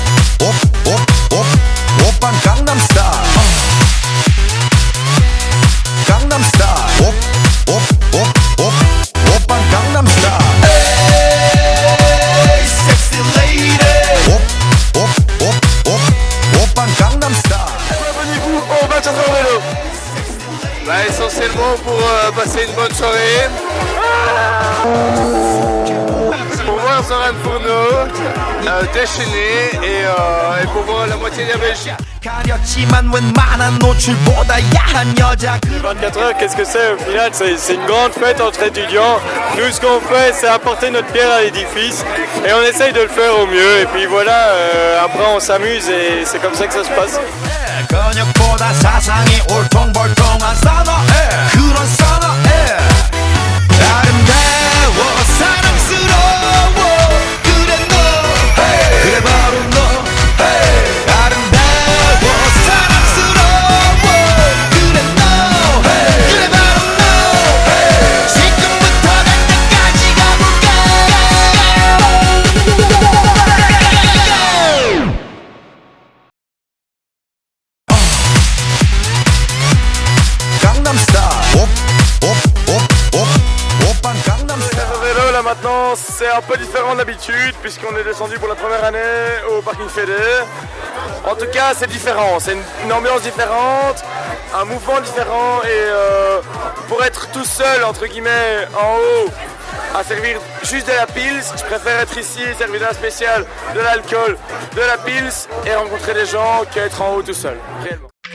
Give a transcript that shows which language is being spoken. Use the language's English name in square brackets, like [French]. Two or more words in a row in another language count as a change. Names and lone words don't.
[Korean] 오빤 강남 스타일 강남 스타일 오빤 강남 스타일 [English] hey sexy lady [Korean] 오빤 강남 스타일 [French] Abonnez-vous au 24 heures vélo. Bah, essentiellement pour passer une bonne soirée. Pour voir Zoran Fourneau déchaîner et pour voir la moitié de la Belgique. 24 heures, qu'est-ce que c'est au final? C'est une grande fête entre étudiants. Nous, ce qu'on fait, c'est apporter notre pierre à l'édifice et on essaye de le faire au mieux. Et puis voilà, après on s'amuse et c'est comme ça que ça se passe. [Korean] 근육보다 사상이 울퉁불퉁한 선호해 그런 선호해 아름다워 사랑스러워 그래 너 그래 바로 너 아름다워 사랑스러워 그래 너 그래 바로 너 지금부터 갈 때까지 가볼까 Gangnam Style. 오빤 강남 스타일. [French] Le vélo là maintenant c'est un peu différent d'habitude puisqu'on est descendu pour la première année au parking Fédé. En tout cas c'est différent, c'est une ambiance différente, un mouvement différent et pour être tout seul entre guillemets en haut à servir juste de la pils, je préfère être ici et servir d'un spécial, de l'alcool, de la pils et rencontrer des gens qu'être en haut tout seul, réellement.